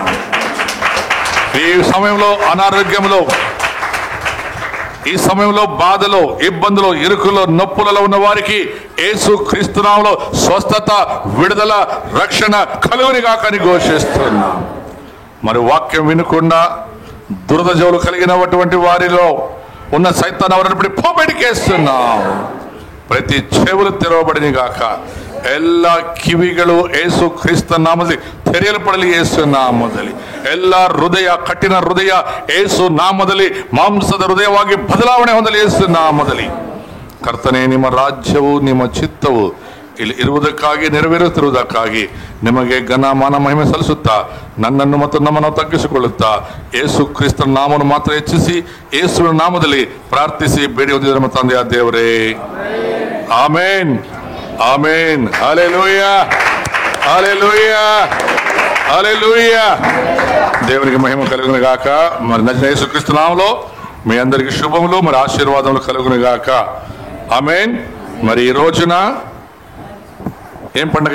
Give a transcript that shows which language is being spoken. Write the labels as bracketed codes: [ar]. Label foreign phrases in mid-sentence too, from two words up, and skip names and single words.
[te] ఈ సమయంలో అనారోగ్యంలో, ఈ సమయంలో బాధలో, ఇబ్బందులు, ఇరుకులో, నొప్పులలో ఉన్న వారికి యేసు క్రీస్తు నామములో స్వస్థత, విడుదల, రక్షణ కలుగుని గాకని ఘోషిస్తున్నా. మరి వాక్యం వినకుండా దురదజవులు కలిగినటువంటి వారిలో ఉన్న సైతాన్ని ఎవరినప్పుడు పోబెడికేస్తున్నాం. ప్రతి చెవులు తెరవబడిని గాక, [kn] ಎಲ್ಲ ಕಿವಿಗಳು ಏಸು ಕ್ರಿಸ್ತ ನಾಮದಲ್ಲಿ ತೆರೆಯಲ್ಪಡಲಿ. ಏಸು ನಾಮದಲ್ಲಿ ಎಲ್ಲ ಹೃದಯ, ಕಠಿಣ ಹೃದಯ ಏಸು ನಾಮದಲ್ಲಿ ಮಾಂಸದ ಹೃದಯವಾಗಿ ಬದಲಾವಣೆ ಹೊಂದಲಿ. ಏಸು ನಾಮದಲ್ಲಿ ಕರ್ತನೇ, ನಿಮ್ಮ ರಾಜ್ಯವು ನಿಮ್ಮ ಚಿತ್ತವು ಇಲ್ಲಿ ಇರುವುದಕ್ಕಾಗಿ, ನೆರವೇರುತ್ತಿರುವುದಕ್ಕಾಗಿ ನಿಮಗೆ ಘನ ಮಾನ ಮಹಿಮೆ ಸಲ್ಲಿಸುತ್ತಾ ನನ್ನನ್ನು ಮತ್ತು ನಮ್ಮನ್ನು ತಗ್ಗಿಸಿಕೊಳ್ಳುತ್ತಾ ಯೇಸು ಕ್ರಿಸ್ತನ ನಾಮವನ್ನು ಮಾತ್ರ ಹೆಚ್ಚಿಸಿ ಯೇಸುವಿನ ನಾಮದಲ್ಲಿ ಪ್ರಾರ್ಥಿಸಿ ಬೇಡಿ ಹೊಂದಿದ ನಮ್ಮ ತಂದೆಯ ದೇವರೇ, ಆಮೇನ್, [te] ఆమేన్. హల్లెలూయా, హల్లెలూయా, హల్లెలూయా. దేవునికి మహిమ కలుగును గాక. మరి నజరేయుడైన యేసుక్రీస్తు నామములో మీ అందరికి శుభములు, మరి ఆశీర్వాదములు కలుగును గాక. ఆమేన్. మరి ఈ రోజున ఏం పండుగ?